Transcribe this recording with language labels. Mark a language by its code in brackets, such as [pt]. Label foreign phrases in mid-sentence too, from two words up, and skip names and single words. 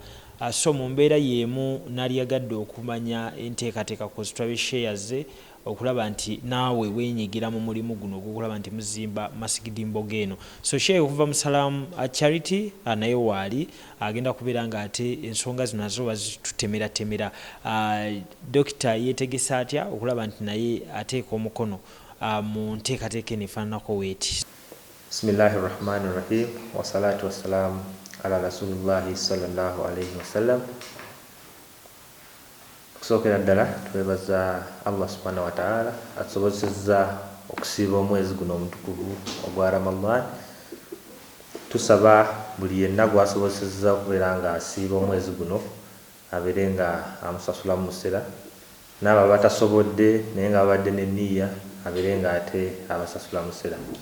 [lg] So mu mbeera y'emu n'aliyagadde okumanya enteekateeka ku Australia shares okulaba nti naawe weenyigira mu mulimu guno ogw'okulaba nti muzimba Masigidi Mbogo eno. So Sheikh okuva mu Salaam Charity naye waali agenda kubeera nga ate ensonga zino nazo bazitutemera. Dokita yeetegesa atya okulaba nti naye ateeka omukono mu nteekateeka eno efaananako weeti? [ar] بسم الله الرحمن الرحيم والصلاة والسلام على رسول الله صلى الله عليه وسلم. [lg] Okusookera ddala twebaza Allah [ar] سبحانه وتعالى [lg] atusobozesezza okusiiba omwezi guno omutukuvu ogwa Ramadan. Tusaba buli yenna gwasobozesezza okubeera nga asiiba omwezi guno abeere nga amusasula mu musera, n'abo abatasobodde naye nga babadde n'enniya abeere nga ate abasasula mu musera.